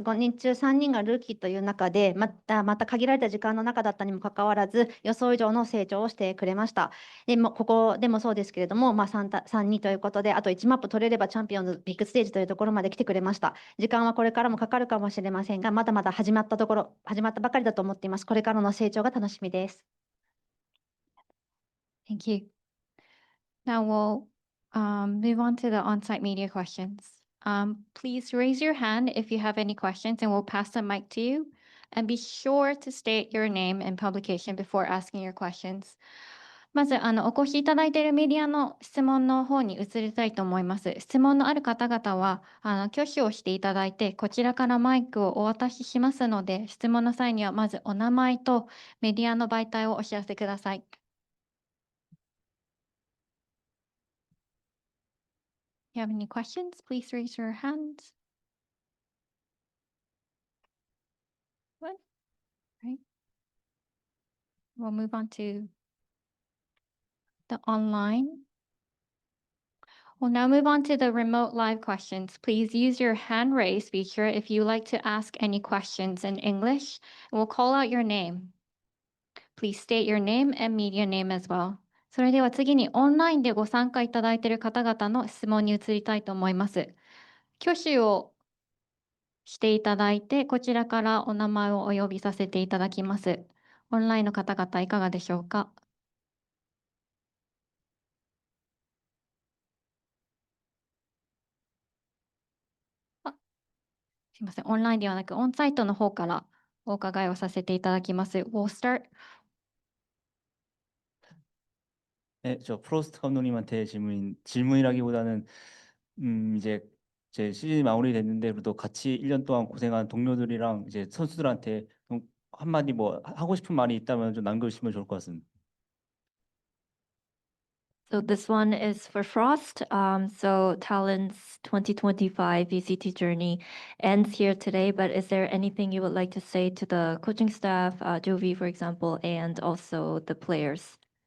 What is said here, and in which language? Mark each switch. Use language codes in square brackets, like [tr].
[ja] 5人中3人がルーキーという中で、また限られた時間の中だったにもかかわらず、予想以上の成長をしてくれました。でもここでもそうですけれども、3、2ということで、あと1マップ取れればチャンピオンズビッグステージというところまで来てくれました。時間はこれからもかかるかもしれませんが、まだまだ始まったばかりだと思っています。これからの成長が楽しみです。 [en] Thank you. Now we'll move on to the on-site media questions. Please raise your hand if you have any questions and we'll pass the mic to you. And be sure to state your name and publication before asking your questions. [ja] まずお越しいただいているメディアの質問の方に移りたいと思います。質問のある方々は挙手をしていただいて、こちらからマイクをお渡ししますので、質問の際にはまずお名前とメディアの媒体をお知らせください。 [en] If you have any questions, please raise your hands. What? Right. We'll move on to the online. We'll now move on to the remote live questions. Please use your hand raise feature if you like to ask any questions in English. We'll call out your name. Please state your name and media name as well. [ja] それでは次にオンラインでご参加いただいている方々の質問に移りたいと思います。挙手をしていただいて、こちらからお名前をお呼びさせていただきます。オンラインの方々いかがでしょうか。すいません、オンラインではなくオンサイトの方からお伺いをさせていただきます。 [en] We'll start. [ko] 네, 저 프로스트 감독님한테 질문이라기보다는 이제 제 시즌이 마무리됐는데 그래도 같이 1년 동안 고생한 동료들이랑 이제 선수들한테 한마디 뭐 하고 싶은 말이 있다면 좀 남겨주시면 좋을 것 같습니다. [en] So this one is for Frost. So Talon's 2025 VCT journey ends here today, but is there anything you would like to say to the coaching staff, Jovi, for example, and also the players?